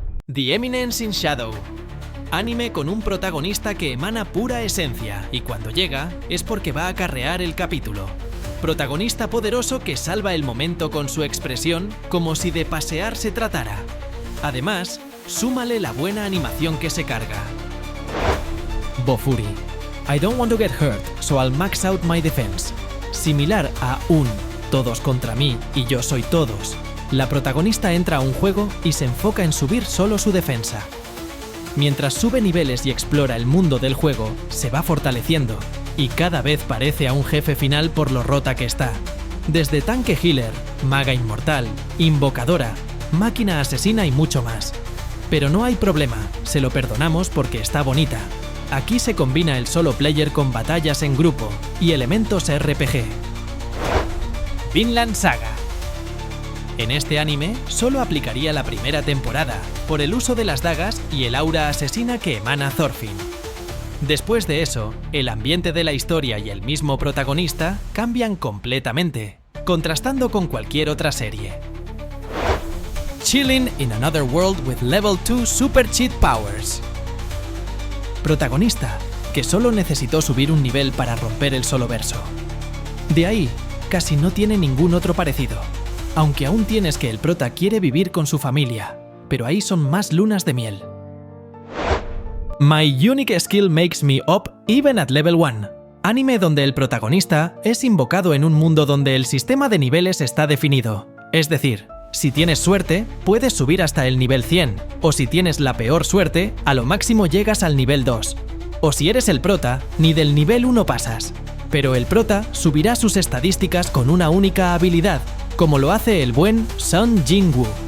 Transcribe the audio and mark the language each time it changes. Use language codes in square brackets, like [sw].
[es] The Eminence in Shadow. Anime con un protagonista que emana pura esencia y cuando llega es porque va a acarrear el capítulo. Protagonista poderoso que salva el momento con su expresión como si de pasear se tratara. Además, súmale la buena animación que se carga. Bofuri. [en] I don't want to get hurt, so I'll max out my defense. [es] Similar a un todos contra mí y yo soy todos, la protagonista entra a un juego y se enfoca en subir solo su defensa. Mientras sube niveles y explora el mundo del juego, se va fortaleciendo y cada vez parece a un jefe final por lo rota que está. Desde tanque healer, maga inmortal, invocadora, máquina asesina y mucho más. Pero no hay problema, se lo perdonamos porque está bonita. Aquí se combina el solo player con batallas en grupo y elementos RPG. Vinland Saga. En este anime solo aplicaría la primera temporada, por el uso de las dagas y el aura asesina que emana Thorfinn. Después de eso, el ambiente de la historia y el mismo protagonista cambian completamente, contrastando con cualquier otra serie. [en] Chilling in another world with level 2 super cheat powers. [es] Protagonista, que solo necesitó subir un nivel para romper el solo verso. De ahí, casi no tiene ningún otro parecido, aunque aún tienes que el prota quiere vivir con su familia, pero ahí son más lunas de miel. [en] My unique skill makes me up even at level 1. [es] Anime donde el protagonista es invocado en un mundo donde el sistema de niveles está definido. Es decir, si tienes suerte, puedes subir hasta el nivel 100, o si tienes la peor suerte, a lo máximo llegas al nivel 2. O si eres el prota, ni del nivel 1 pasas. Pero el prota subirá sus estadísticas con una única habilidad, como lo hace el buen Sun Jin-woo.